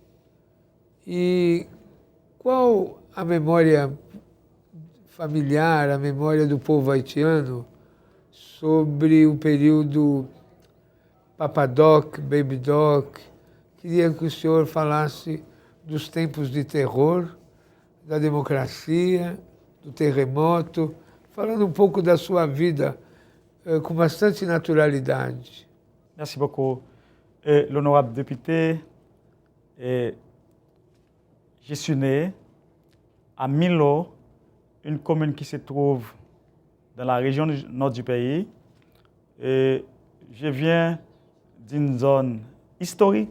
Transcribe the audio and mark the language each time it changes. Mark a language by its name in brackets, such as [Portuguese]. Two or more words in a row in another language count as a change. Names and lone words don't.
[Portuguese] E qual a memória familiar, a memória do povo haitiano sobre o período Papadoc, Baby Doc? Queria que o senhor falasse dos tempos de terror, da democracia, do terremoto, falando um pouco da sua vida com bastante naturalidade. [French] Merci beaucoup. L'honorable député, je suis né à Milo, une commune qui se trouve dans la région nord du pays. Et je viens d'une zone historique.